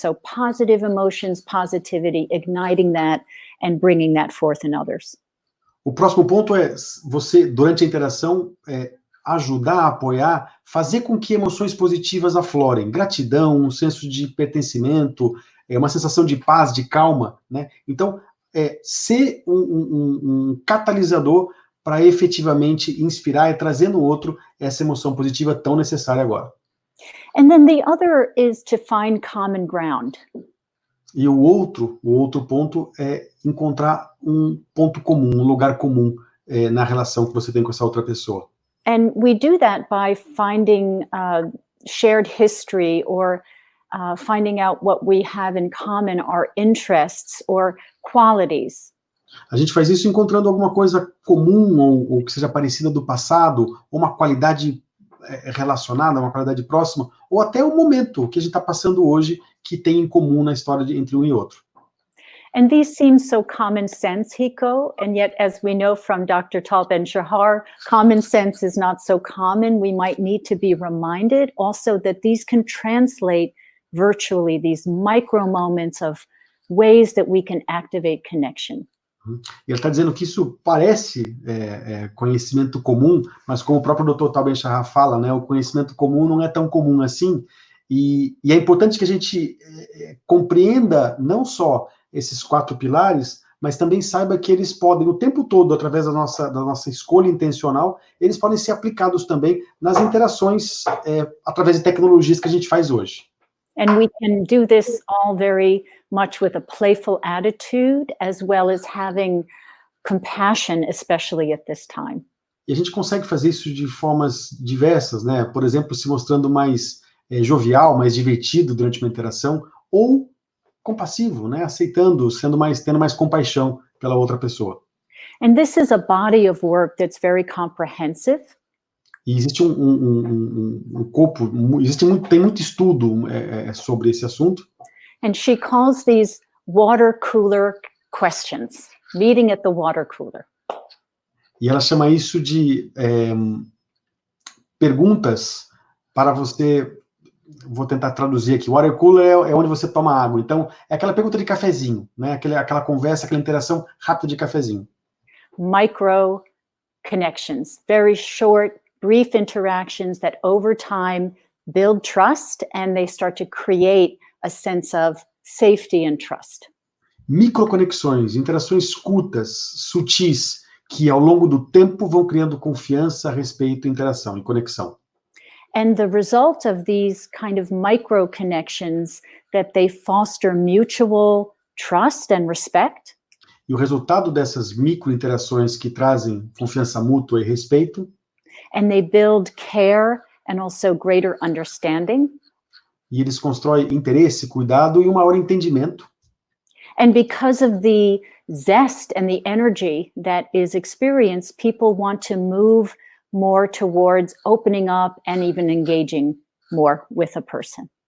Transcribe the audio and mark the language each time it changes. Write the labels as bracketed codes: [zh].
[en] So positive emotions, positivity, igniting that and bringing that forth in others. [pt] O próximo ponto é você, durante a interação, ajudar, apoiar, fazer com que emoções positivas aflorem. Gratidão, um senso de pertencimento, uma sensação de paz, de calma, né? Então, ser um catalisador para efetivamente inspirar e trazer no outro essa emoção positiva tão necessária agora. [en] And then the other is to find common ground. [pt] E o outro ponto é encontrar um ponto comum, um lugar comum na relação que você tem com essa outra pessoa. [en] And we do that by finding shared history, or finding out what we have in common, our interests or qualities. [pt] A gente faz isso encontrando alguma coisa comum ou que seja parecida do passado, ou uma qualidade relacionada, uma qualidade próxima, ou até o momento que a gente está passando hoje que tem em comum na história entre um e outro. [en] And these seem so common sense, Hiko, and yet, as we know from Dr. Tal Ben-Shahar, common sense is not so common. We might need to be reminded also that these can translate virtually, these micro moments of ways that we can activate connection. [pt] E ele está dizendo que isso parece conhecimento comum, mas como o próprio Dr. Tal Ben-Shahar fala, né, o conhecimento comum não é tão comum assim, e é importante que a gente compreenda não só esses 4 pilares, mas também saiba que eles podem, o tempo todo, através da nossa escolha intencional, eles podem ser aplicados também nas interações através de tecnologias que a gente faz hoje. [en] And we can do this all very much with a playful attitude, as well as having compassion, especially at this time. [pt] E a gente consegue fazer isso de formas diversas, né? Por exemplo, se mostrando mais jovial, mais divertido durante uma interação, ou compassivo, né? Aceitando, tendo mais compaixão pela outra pessoa. [en] And this is a body of work that's very comprehensive. [pt] E existe um corpo, tem muito estudo sobre esse assunto. [en] And she calls these water cooler questions, meeting at the water cooler. [pt] E ela chama isso de perguntas para você. Vou tentar traduzir aqui. Water cooler é onde você toma água. Então, é aquela pergunta de cafezinho, né? Aquela conversa, aquela interação rápida de cafezinho. [en] Micro connections, very short, brief interactions that over time build trust, and they start to create a sense of safety and trust. [pt] Microconexões, interações curtas, sutis, que ao longo do tempo vão criando confiança, respeito, interação e conexão. [en] And the result of these kind of micro connections, that they foster mutual trust and respect. [pt] E o resultado dessas microinterações que trazem confiança mútua e respeito. [en] And they build care and also greater understanding. [pt] E eles constroem interesse, cuidado e um maior entendimento. [en] And because of the zest and the energy that is experienced, people want to move more towards opening up and even engaging more with a person.